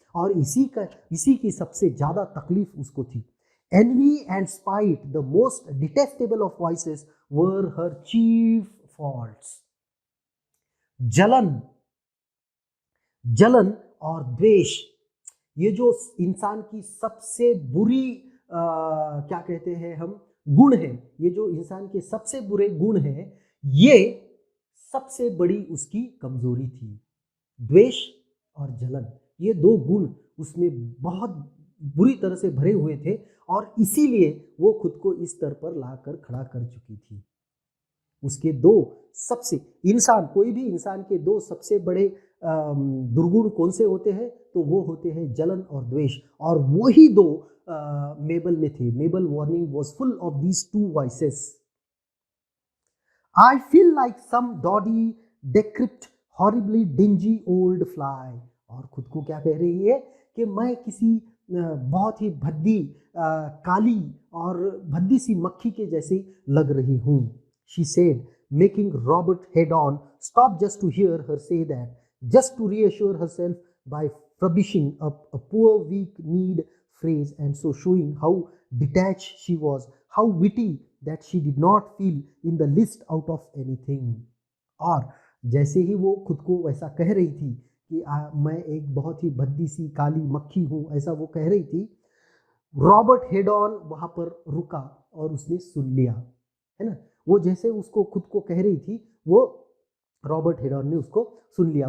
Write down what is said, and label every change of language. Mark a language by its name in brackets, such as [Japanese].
[Hindi] और इसी की सबसे ज़्यादा तकलीफ उसको थी। [English] Envy and spite, the most detestable of vices, were her chief faults. [Hindi] जलन और द्वेष, ये जो इंसान की सबसे बुरी क्या कहते हैं हम, गुण है, ये जो इंसान के सबसे बुरे गुण है, ये सबसे बड़ी उसकी कमजोरी थी। द्वेष और जलन, ये दो गुण उसमें बहुत बुरी तरह से भरे हुए थे और इसीलिए वो खुद को इस स्तर पर लाकर खड़ा कर चुकी थी। उसके दो सबसे कोई भी इंसान के दो सबसे बड़े दुर्गुण कौन से होते हैं, तो वो होते हैं जलन और द्वेष, और वही दो मेबल में थे। [English] Mabel Warning was full of these two vices. I feel like some dodgy, decrepit, horribly dingy old fly. [Hindi] और खुद को क्या कह रही है कि मैं किसी बहुत ही भद्दी, काली और भद्दी सी मक्खी के जैसी लग रही हूँ। [English] She said, making Robert head on stop just to hear her say that, just to reassure herself by furbishing up a poor weak-kneed phrase and so showing how detached she was, how witty that she did not feel in the least out of anything. [Hindi] और जैसे ही वो खुद को वैसा कह रही थी कि मैं एक बहुत ही भद्दी सी काली मक्खी हूँ, ऐसा वो कह रही थी, रॉबर्ट हेड ऑन वहाँ पर रुका और उसने सुन लिया, है ना। वो जैसे उसको खुद को कह रही थी, वो रॉबर्ट हेड ऑन ने उसको सुन लिया।